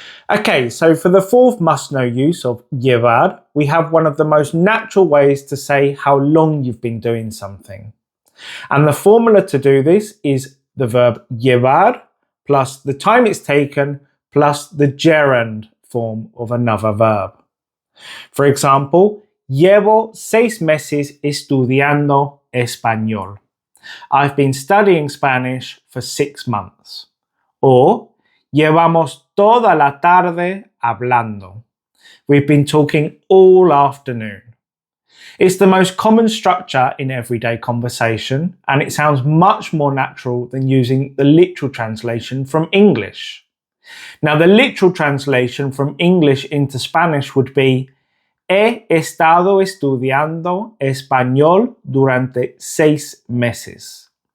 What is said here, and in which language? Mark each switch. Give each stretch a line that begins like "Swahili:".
English: Okay, so for the fourth must-know use of llevar, we have one of the most natural ways to say how long you've been doing something. And the formula to do this is the verb llevar plus the time it's taken plus the gerund form of another verb. For example,
Spanish: llevo 6 meses estudiando español.
English: I've been studying Spanish for 6 months. Or,
Spanish: llevamos toda la tarde hablando.
English: We've been talking all afternoon. It's the most common structure in everyday conversation, and it sounds much more natural than using the literal translation from English. Now, the literal translation from English into Spanish would be
Spanish: He estado estudiando español durante 6 meses.